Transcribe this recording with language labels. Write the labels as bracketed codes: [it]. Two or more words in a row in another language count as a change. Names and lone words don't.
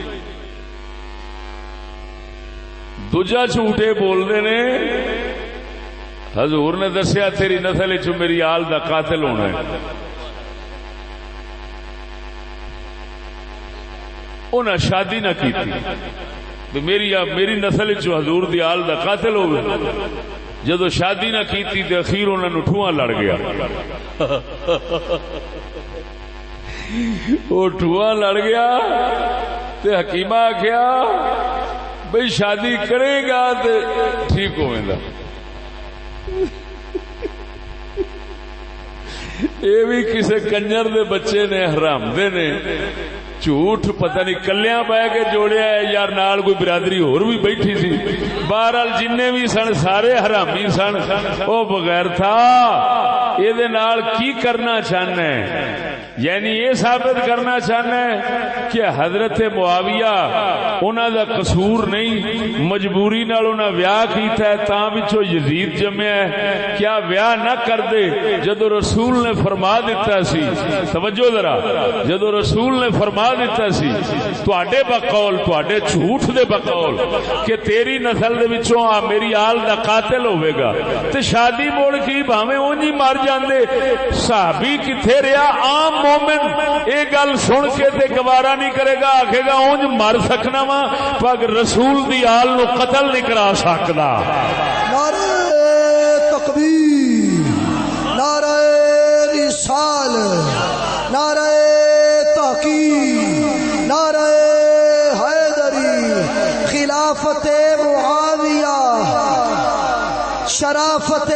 [pa] دوجا جھوٹ یہ بولتے نے حضور نے دسیا تیری نسل چ میری آل دا قاتل ہونا ہے، انہیں شادی نہ کی میری نسل چ حضور دی آل دا قاتل ہو گئے. جدو شادی نہ کی تو اخیر انہوں نے ٹھواں لڑ گیا. وہ ٹھواں لڑ گیا تے حکیمہ آخیا بھئی شادی کرے گا تے ٹھیک ہوئے گا. یہ بھی کسی کنجر دے بچے نے حرام دے نے جھوٹ پتہ نہیں کلیاں بہ کے جوڑیا ہے یار نال کوئی برادری اور بھی بیٹھی سی. بہرحال جننے بھی سن سارے حرامی سن. وہ بغیر تھا یہ نال کی کرنا چاہنا ہے؟ یعنی یہ ثابت کرنا چاہنا ہے کہ حضرت معاویہ انہاں دا قصور نہیں، مجبوری نال انہاں ویاہ کیتا ہے تاں وچوں یزید جمیا ہے. کیا ویاہ نہ کر دے جدو رسول نے فرما دیتا سی، توجہ ذرا، جدو رسول نے فرما دیتا سی تواڈے بقول تواڈے جھوٹ دے بقول کہ تیری نسل دے وچوں آ میری آل دا قاتل ہوے گا تے شادی موڑ کی بھاویں اونجی مر جاندے، صحابی کتھے رہیا؟ عام مومن یہ گل سن کے تے گوارا نہیں کرے گا، آکھے گا اونج مر سکنا وا پر رسول دی آل نو قتل نہیں کرا سکدا. نعرہ تکبیر، نعرہ رسال، نعرہ تحقیق، نعرہ حیدری، خلافت معاویہ، شرافت